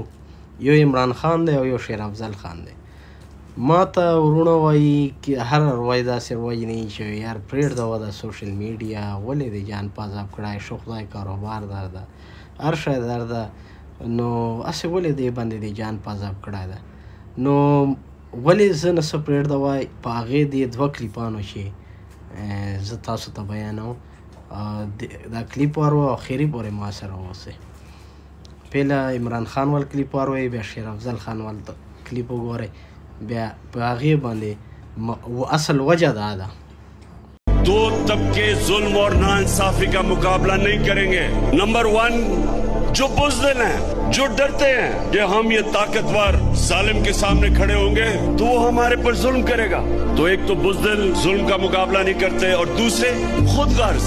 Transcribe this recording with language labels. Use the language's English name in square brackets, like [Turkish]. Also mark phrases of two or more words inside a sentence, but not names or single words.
[Pashto] یو عمران خان دی او یو شیر افضل خان دی. ما ته ورونه وایي که هر وایي داسې وایي نه چې یار پرېږده وه د [English] social media [Pashto] ولې دې جان پازاب کړی شو خدای کاروبار در ده هر شی در ده نو هسې ولې دې باندې دې جان پازاب کړی ده نو ولې زه نه څه پرېږده وای په هغې دې دوه کلیپانو چې زه تاسو ته بیانوم دا کلیپ وار و اخري پورې ما سره اوسئ. پهله عمران خان ول کلیپ وار وایي بیا شیر افضل خان ول کلیپ وګورئ بیا په هغې باندې اصل وجه دا ده. [Urdu] دو طبقے ظلم اور ناانصافی کا مقابلہ نہیں کریں گے. [English] number one, [Urdu] جو بزدل ہیں، جو ڈرتے ہیں کہ ہم یہ طاقتور ظالم کے سامنے کھڑے ہوں گے تو وہ ہمارے پر ظلم کرے گا، تو ایک تو بزدل ظلم کا مقابلہ نہیں کرتے اور دوسرے خود غرض.